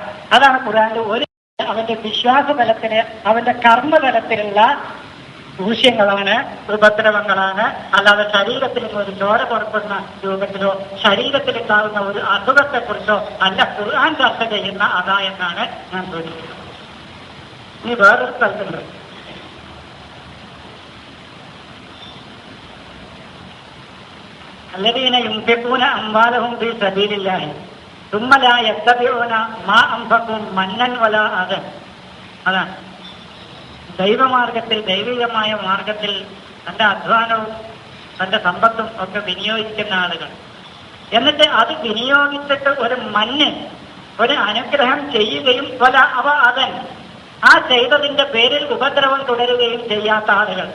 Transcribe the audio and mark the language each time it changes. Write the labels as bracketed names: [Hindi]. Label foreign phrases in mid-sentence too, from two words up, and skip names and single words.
[Malayalam] അതാണ് ഖുർആനിൽ ഒരു അവന്റെ വിശ്വാസ തലത്തിന്, അവന്റെ കർമ്മതലത്തിലുള്ള ദൂഷ്യങ്ങളാണ്, ഉപദ്രവങ്ങളാണ്. അല്ലാതെ ശരീരത്തിൽ നിന്ന് ഒരു ചോര പുറപ്പെടുന്ന രൂപത്തിലോ ശരീരത്തിലുണ്ടാകുന്ന ഒരു അസുഖത്തെക്കുറിച്ചോ അല്ല ഖുർആൻ ചർച്ച ചെയ്യുന്ന അതാ എന്നാണ് ഞാൻ സൂചിപ്പിക്കുന്നത്. ഇനി വേറൊരു സ്ഥലത്തുണ്ട്. [Arabic] الذين ينفقون أموالهم في سبيل الله ثم لا يتبعون ما أنفقوا منا ولا أذى. [Malayalam] അതാണ് ദൈവമാർഗത്തിൽ, ദൈവികമായ മാർഗത്തിൽ തന്റെ അധ്വാനവും തന്റെ സമ്പത്തും ഒക്കെ വിനിയോഗിക്കുന്ന ആളുകൾ. എന്നിട്ട് അത് വിനിയോഗിച്ചിട്ട് ഒരു മഞ്ഞ്, ഒരു അനുഗ്രഹം ചെയ്യുകയും അതൻ ആ ചെയ്തതിന്റെ പേരിൽ ഉപദ്രവം തുടരുകയും ചെയ്യാത്ത ആളുകൾ.